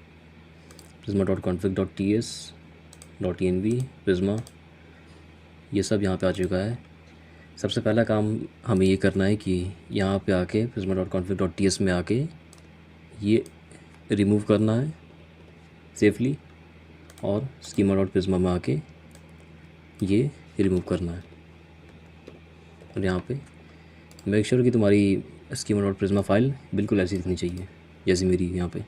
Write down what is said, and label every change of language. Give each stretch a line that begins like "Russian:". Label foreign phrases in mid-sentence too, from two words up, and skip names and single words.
Hindi: prisma.config.ts.env prisma ये सब यहाँ पे आ चुका है। सबसे पहला काम हमें ये करना है कि यहाँ पे आके prisma.config.ts में आके ये रिमूव करना है सेफली और schema.prisma में आके ये रिमूव करना है। और यहाँ पे
English: make sure
Hindi: कि तुम्हारी schema.prisma फाइल बिल्कुल ऐसी दिखनी चाहिए जैसी मेरी यहाँ पे।